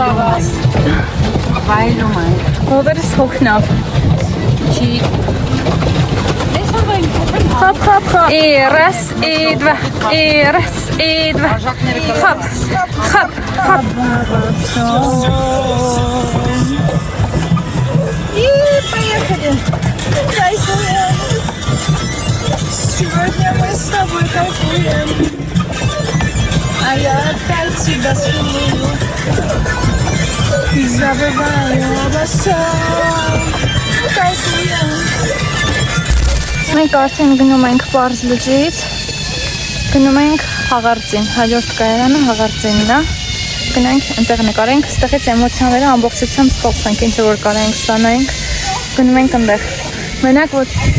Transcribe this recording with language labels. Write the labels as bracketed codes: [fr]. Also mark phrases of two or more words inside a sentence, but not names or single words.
[hy] Վայելում են։ Ովերս հոգնավ։ Չի։ Hop, hop, hop. [ru] И раз, и два, и раз, и два. Хоп, хоп, хоп. И поехали. Кайфуем. Сегодня мы с тобой кайфуем. А я опять тебя целую. И забываю обо всем. Кайфуем. [hy] Մենք արդեն գնում ենք Պարզ լճից, գնում ենք Հաղարծին, հաջորդ կայարանը Հաղարծինն է, գնանք այնտեղ նկարենք, ստեղից էմոցիաները ամբողջությամբ ստացենք, ինչ որ կարենք ստանանք, գնում ենք այնտեղ, մենակ որ